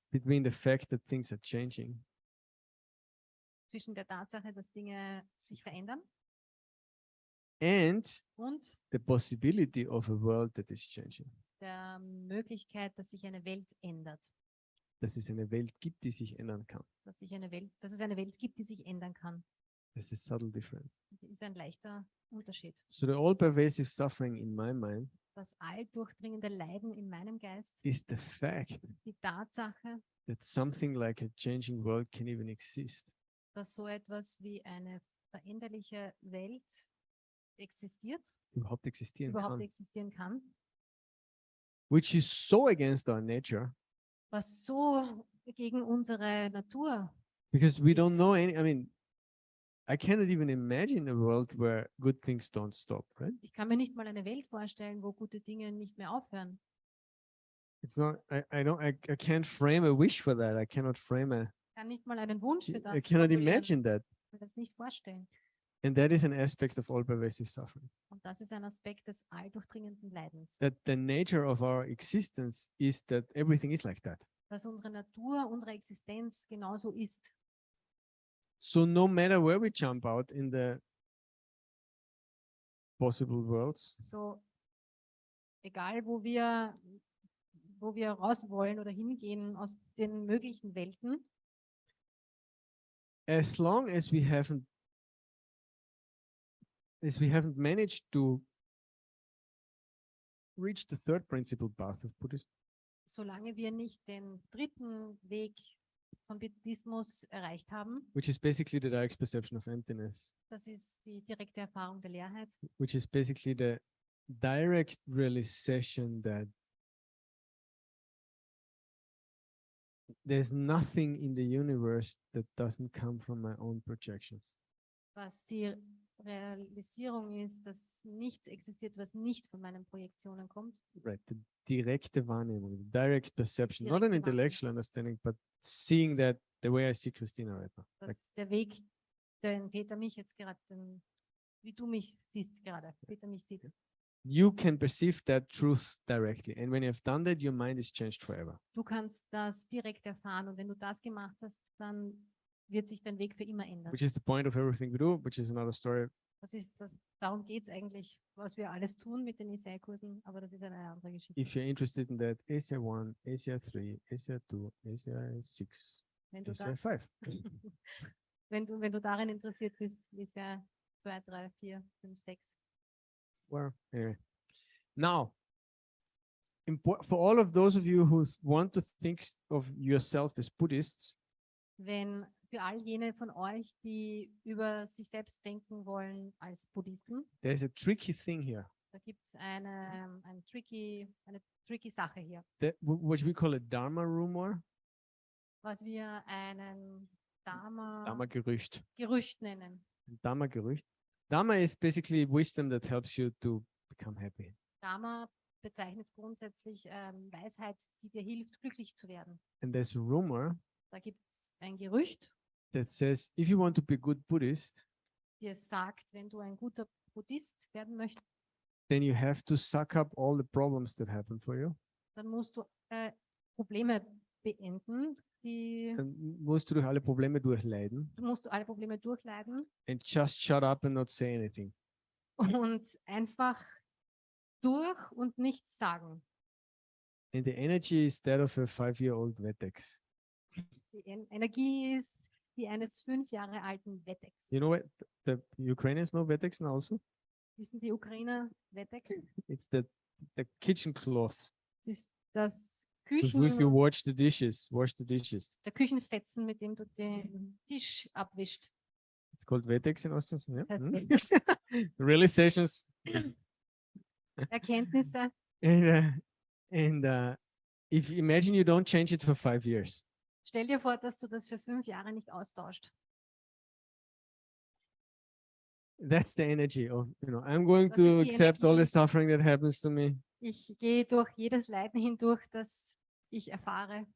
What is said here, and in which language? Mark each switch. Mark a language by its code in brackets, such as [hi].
[en] between the fact that things are changing [de] zwischen der Tatsache, dass Dinge sich verändern [en] and [de] und [en] the possibility of a world that is changing. [de] der Möglichkeit, dass sich eine Welt ändert. Dass es eine Welt gibt, die sich ändern kann. Dass es eine Welt gibt, die sich ändern kann. [en] There's a subtle difference. [de] Das ist ein leichter Unterschied. [en] So the all-pervasive suffering in my mind [de] Das alldurchdringende Leiden in meinem Geist, [en] is the fact [de] die Tatsache, [en] that something like a changing world can even exist. [de] dass so etwas wie eine veränderliche Welt existiert, Überhaupt existieren überhaupt kann. existieren kann, [en] Which is so against our nature [de] was so gegen unsere Natur. [en] because we don't [de] ist. [en] know any. I mean, I cannot even imagine a world where good things don't stop, right? [de] Ich kann mir nicht mal eine Welt vorstellen, wo gute Dinge nicht mehr aufhören. [en] It's not. I can't frame a wish for that. I cannot frame a. [de] Ich kann nicht mal einen Wunsch für das [en] I cannot [de] formulieren. [en] imagine that. [de] Ich kann mir das nicht vorstellen. [en] And that is an aspect of all pervasive suffering. [de] Und das ist ein Aspekt des alldurchdringenden Leidens. [en] That the nature of our existence is that everything is like that. [de] Dass unsere Natur, unsere Existenz genauso ist. [en] So no matter where we jump out in the possible worlds, [de] So egal, wo wir raus wollen oder hingehen aus den möglichen Welten, [en] as long as we haven't managed to reach the third principle path of Buddhism, [de] solange wir nicht den dritten Weg von Buddhismus erreicht haben, [en] which is basically the direct perception of emptiness, [de] das ist die direkte Erfahrung der Leerheit, [en] which is basically the direct realization that there's nothing in the universe that doesn't come from my own projections. [de] was die Realisierung ist, dass nichts existiert, was nicht von meinen Projektionen kommt. [en] Right, the [de] direkte Wahrnehmung, [en] the direct perception, not an [de] Direkte [en] intellectual understanding, but seeing that the way I see Christina right now. [de] Das [en] Like, [de] ist der Weg, den Peter mich jetzt gerade, wie du mich siehst gerade, Peter mich sieht. [en] you can perceive that truth directly. And when you have done that, your mind is changed forever. [de] Du kannst das direkt erfahren und wenn du das gemacht hast, dann wird sich dein Weg für immer ändern. [en] Which is the point of everything we do, which is another story. [de] Darum geht es eigentlich, was wir alles tun mit den ACI-Kursen, aber das ist eine andere Geschichte. [en] If you're interested in that, ACI 1, ACI 3, ACI 2, ACI 6, [de] Wenn du, ACI das, 5. wenn du darin interessiert bist, ACI 2, 3, 4, 5, 6. [en] Well, anyway. Now, for all of those of you who want to think of yourself as Buddhists, [de] Wenn für all jene von euch, die über sich selbst denken wollen als Buddhisten, [en] there's a tricky thing here. [de] da gibt es eine tricky Sache hier, [en] What we call a Dharma rumor, [de] was wir einen Dharma-Gerücht. Gerücht nennen. Dharma-Gerücht. [en] Dharma is basically wisdom that helps you to become happy. [de] Dharma bezeichnet grundsätzlich Weisheit, die dir hilft, glücklich zu werden. [en] And there's a rumor [de] Da gibt es ein Gerücht, [en] that says if you want to be a good Buddhist, [de] das sagt, wenn du ein guter Buddhist werden möchtest, [en] then you have to suck up all the problems that happen for you. [de] dann musst du Probleme beenden, Dann musst du durch alle Probleme durchleiden musst du alle Probleme durchleiden [en] and just shut up and not say anything. [de] und einfach durch und nichts sagen. [en] And the energy is that of a 5-year-old Vetex. [de] Die Energie ist die eines 5 Jahre alten Wetteks. [en] You know what? The Ukrainians know Vetex now also? [de] Wissen die Ukrainer Wettek? [en] It's the kitchen cloth. [de] Das ist das [en] With which you wash the dishes. [de] der Küchenfetzen, mit dem du den Tisch abwischt. [en] It's called Vetex in Austin. Yeah. [de] Das heißt [en] Realizations. [de] Erkenntnisse. [en] And if you imagine you don't change it for 5 years. [de] Stell dir vor, dass du das für 5 Jahre nicht austauscht. [en] That's the energy of, I'm going [de] Das [en] to [de] ist die [en] accept all the [de] Energie. [en] suffering that happens to me. [de] Ich gehe durch jedes Leiden hindurch, das ich erfahre.